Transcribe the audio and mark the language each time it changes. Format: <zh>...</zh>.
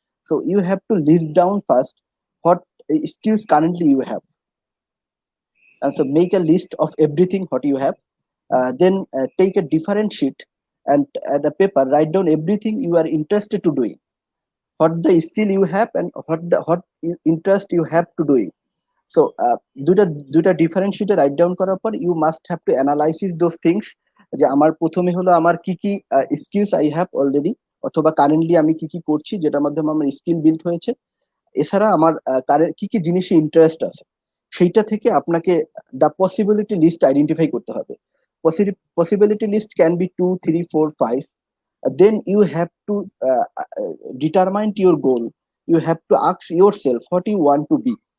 <en>So you have to list down first what skills currently you have, and so make a list of everything what you have. Then take a different sheet and a paper, write down everything you are interested to doing, what the skill you have and what interest you have to doing.</en> <bn>So দুটা different শিটে write down করার পর</bn> <en>you must have to analysis those things,</en> <bn>যে আমার প্রথমে হলো আমার কি কি স্কিলস</bn> <en>I have already,</en> <bn>অথবা কারেন্টলি আমি কি কি করছি যেটার মাধ্যমে আমার স্কিল বিল্ড হয়েছে, এছাড়া আমার কি কি জিনিসে ইন্টারেস্ট আছে, সেইটা থেকে আপনাকে দ্য পসিবিলিটি লিস্ট আইডেন্টিফাই করতে হবে।</bn> <en>Possibility list can be 2, 3, 4, 5. Then you have to determine your goal. You have to ask yourself what you want to be.</en>